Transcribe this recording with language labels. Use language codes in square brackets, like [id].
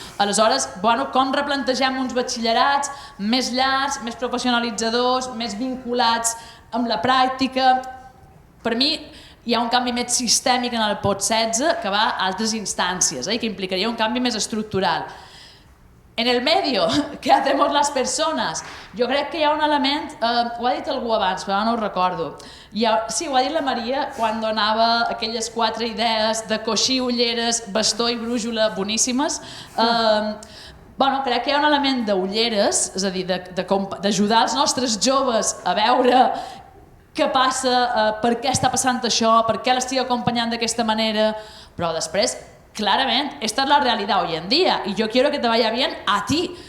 [ca] Aleshores, com replantegem uns batxillerats més llargs, més professionalitzadors, més vinculats amb la pràctica? Per mi hi ha un canvi més sistèmic en el POT 16 que va a altres instàncies i que implicaria un canvi més estructural. [es] En el medio, ¿qué hacemos las personas? [ca] Jo crec que hi ha un element, ho ha dit algú abans, però no ho recordo. Sí, ho ha dit la Maria quan donava aquelles 4 idees de coixí, ulleres, bastó i brújula boníssimes. Crec que hi ha un element d'ulleres, és a dir, d'ajudar els nostres joves a veure què passa, per què està passant això, per què l'estic acompanyant d'aquesta manera, però després, clarament, [es] esta es la realidad hoy en día y yo quiero que te vaya bien a ti.